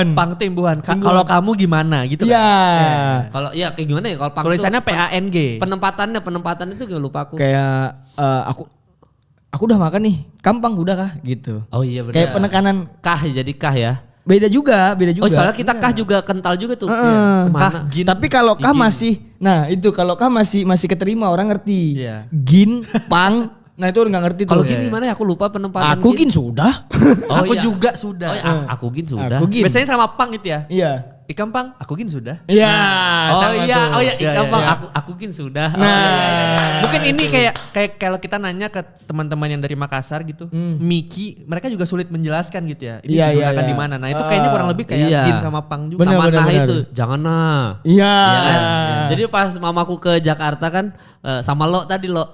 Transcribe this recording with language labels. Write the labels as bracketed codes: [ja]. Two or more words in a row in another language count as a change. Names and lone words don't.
[id] Pang tuh imbuhan. Kalau kamu gimana gitu Iya. kan? Kalau ya kayak gimana ya kalau pang Tulisannya tuh, PANG. penempatan itu gak lupa aku. Kayak aku udah makan nih. Kampang udah kah gitu. Oh iya benar. Kayak penekanan kah jadi kah ya. beda juga. Oh soalnya kita kah juga kental juga tuh. Kah, Gin. tapi kalau kah Gin. masih, nah itu kalau kah masih keterima orang ngerti. Iya. Gin, pang, nah itu orang nggak ngerti tuh. Kalau gin gimana ya aku lupa penempatan. [bjn] Aku gin sudah. [id] Oh, Aku iya. juga sudah. Oh, iya, aku gin sudah. Aku gin. Biasanya sama pang itu ya. Iya. [bjn] Ikan pang, aku gin sudah. [id] Iya. Oh sama iya, tuh. oh iya Iya, ikan iya, bang, iya. [bjn] aku gin sudah. [id] Nah. Oh, iya. Mungkin ini kayak kalau kita nanya ke teman-teman yang dari Makassar gitu, Miki, mereka juga sulit menjelaskan gitu ya. Ini Iya, iya, digunakan iya. di mana? Nah itu kayaknya kurang lebih kayak Iya. gin sama pang juga. Bener, Sama bener, nah bener. itu, jangan nah. Iya. Iya kan? Jadi pas mamaku ke Jakarta kan sama lo tadi lo